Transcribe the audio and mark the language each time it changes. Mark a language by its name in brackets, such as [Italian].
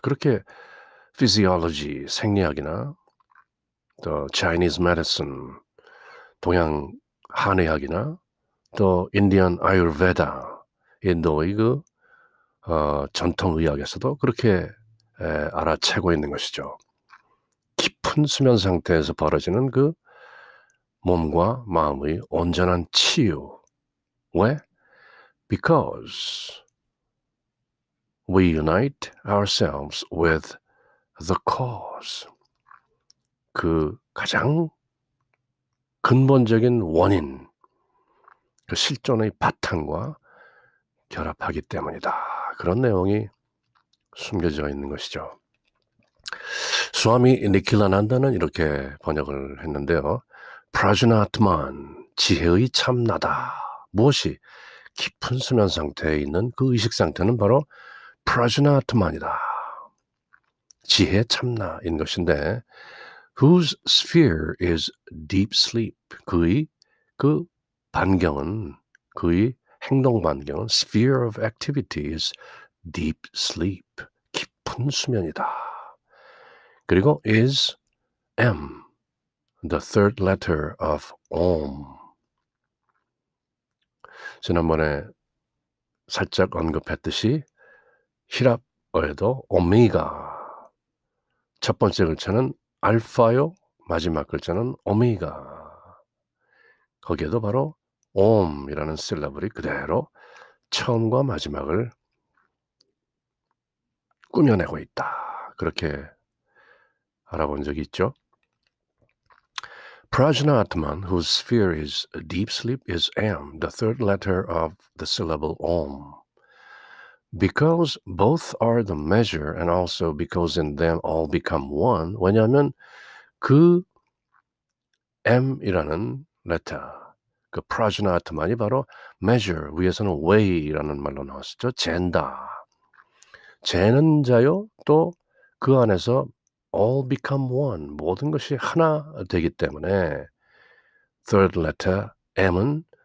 [Korean] 그렇게 physiology, 생리학이나 또 Chinese medicine, 동양 한의학이나 또 인디언 아유르베다, 인도의 그 전통의학에서도 그렇게 알아채고 있는 것이죠. 깊은 수면 상태에서 벌어지는 그 몸과 마음의 온전한 치유. 왜? [English] Because we unite ourselves with the cause. [Korean] 그 가장 근본적인 원인, 그 실존의 바탕과 결합하기 때문이다. 그런 내용이 숨겨져 있는 것이죠. 스와미 니킬라난다는 이렇게 번역을 했는데요. 프라즈나트만, 지혜의 참나다. 무엇이? 깊은 수면 상태에 있는 그 의식 상태는 바로 프라즈나트만이다. 지혜 참나인 것인데 [English] whose sphere is deep sleep. [Korean] 그의 그 반경은, 그의 행동 반경은 [English] sphere of activity is deep sleep. [Korean] 깊은 수면이다. 그리고 [English] is M, the third letter of Om. [Korean] 지난번에 살짝 언급했듯이 히랍어에도 오메가, 첫 번째 글자는 알파요, 마지막 글자는 오메가. 거기에도 바로 옴이라는 실러블이 그대로 처음과 마지막을 꾸며내고 있다. 그렇게 알아본 적이 있죠. [English] Prajna Atman, whose sphere is deep sleep, is Am, the third letter of the syllable Om. Because both are the measure and also because in them all become one. [Korean] 왜냐하면 그 M이라는 letter, 그 Prajna Atman이 바로 measure, 위에서는 weigh라는 말로 나왔었죠. 잰다. 재는 자요, 또 그 안에서 all become one, 모든 것이 하나 되기 때문에 third letter M은